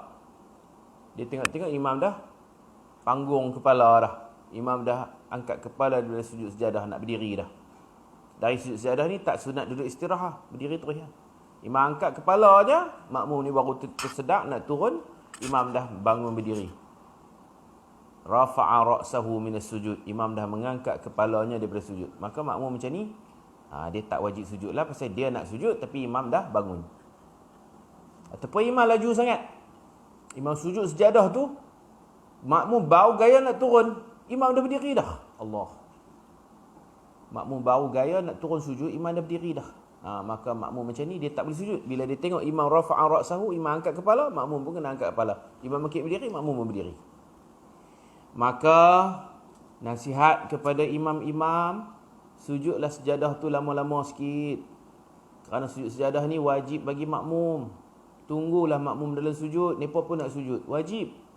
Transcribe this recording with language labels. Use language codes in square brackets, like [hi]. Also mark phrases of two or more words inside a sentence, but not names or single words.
[ms] Dia tengok-tengok imam dah panggung kepala dah. Imam dah angkat kepala dari sujud sejadah, nak berdiri dah. Dari sujud sejadah ni tak sunat duduk istirahat, berdiri terus ya. Imam angkat kepala je, makmum ni baru tersedak nak turun, imam dah bangun berdiri. [ar] رفع رأسه من السجود. [ms] Imam dah mengangkat kepalanya daripada sujud. Maka makmum macam ni, dia tak wajib sujud lah pasal dia nak sujud tapi imam dah bangun. Ataupun imam laju sangat. Imam sujud sejadah tu, makmum baru gaya nak turun, imam dah berdiri dah. Allah. Makmum baru gaya nak turun sujud, imam dah berdiri dah. Maka makmum macam ni dia tak boleh sujud. Bila dia tengok imam [ar] رفع رأسه, [ms] imam angkat kepala, makmum pun kena angkat kepala. Imam makin berdiri, makmum pun berdiri. Maka nasihat kepada imam-imam, sujudlah sejadah tu lama-lama sikit. Kerana sujud sejadah ni wajib bagi makmum. Tunggulah makmum dalam sujud, mereka pun nak sujud, wajib.